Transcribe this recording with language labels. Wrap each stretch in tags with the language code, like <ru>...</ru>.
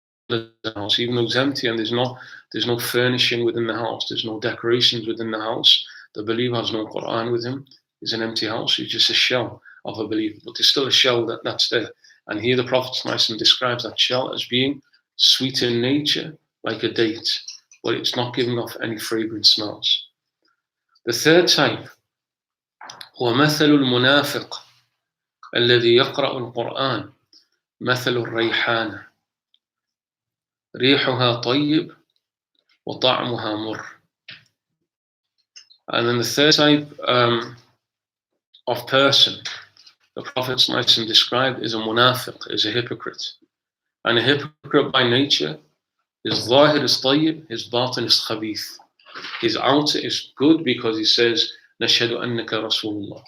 <en>Even though it's empty and there's no furnishing within the house, there's no decorations within the house, the believer has no Quran with him. It's an empty house. It's just a shell of a believer. But there's still a shell that's there. And here the Prophet ﷺ describes that shell as being sweet in nature, like a date, but it's not giving off any fragrant smells. The third type,</en> <ar>وَمَثَلُ الْمُنَافِقِ الَّذِي يَقْرَأُ الْقُرْآنَ مَثَلُ الرَّيْحَانَةِ رِيحُهَا طَيِّبٌ وَطَعْمُهَا مُرٌّ.</ar> <en>And then the third type of person the Prophet ﷺ described is a munafiq, is a hypocrite. And a hypocrite by nature, his zahir is tayyib, his batin is khabith. His outer is good because he says,</en> <ar>نَشْهَدُ أَنَّكَ رَسُولُ اللَّهِ.</ar>